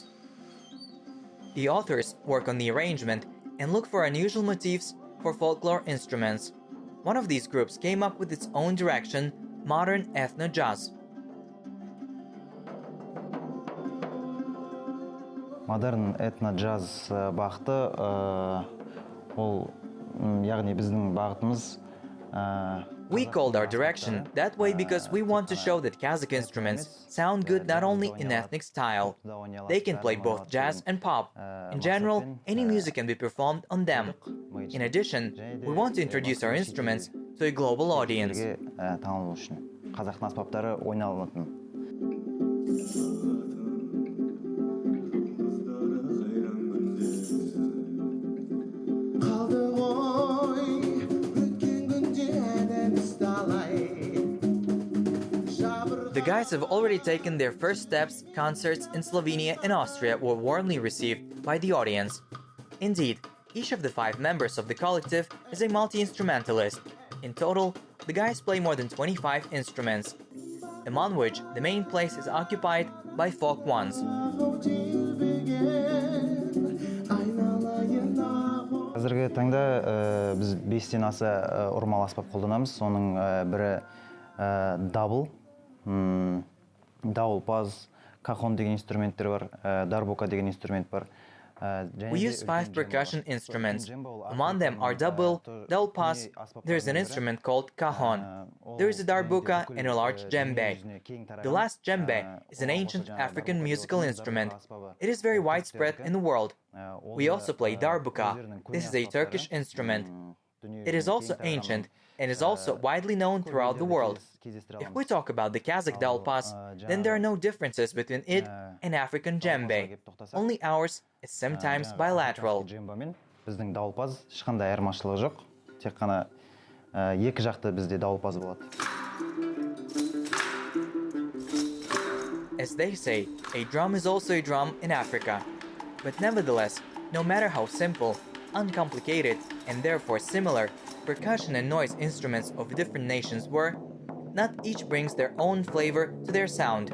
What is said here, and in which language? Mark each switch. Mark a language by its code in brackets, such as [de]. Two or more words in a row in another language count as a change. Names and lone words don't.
[en] The authors work on the arrangement and look for unusual motifs for folklore instruments. One of these groups came up with its own direction, modern ethno-jazz. Modern ethno-jazz [kk] бағыты ол яғни біздің бағытымыз [en] We called our direction that way because we want to show that Kazakh instruments sound good not only in ethnic style. They can play both jazz and pop. In general, any music can be performed on them. In addition, we want to introduce our instruments to a global audience. [kk] танылу үшін қазақтың аспаптары ойналатын. [en] The guys have already taken their first steps. Concerts in Slovenia and Austria were warmly received by the audience. Indeed, each of the 5 members of the collective is a multi-instrumentalist. In total, the guys play more than 25 instruments, among which the main place is occupied by folk ones. [kk] Қазіргі таңда біз 5-тен аса ұрмалы аспап қолданамыз. Соның бірі дабл, даулпаз, кахон деген инструменттер бар, дарбука деген инструмент бар. [en] We use 5 percussion instruments. Among them are double pass, there's an instrument called cajon. There is a darbuka and a large djembe. The last djembe is an ancient African musical instrument. It is very widespread in the world. We also play darbuka. This is a Turkish instrument. It is also ancient and is also widely known throughout the world. If we talk about the Kazakh dalpas, then there are no differences between it and African djembe. Only ours is sometimes bilateral. [kk] Біздің даулпаз ешқандай айырмашылығы жоқ. Тек қана екі жақты бізде даулпаз болады. [en] As they say, a drum is also a drum in Africa. But nevertheless, no matter how simple, uncomplicated, and therefore similar percussion and noise instruments of different nations were, not each brings their own flavor to their sound.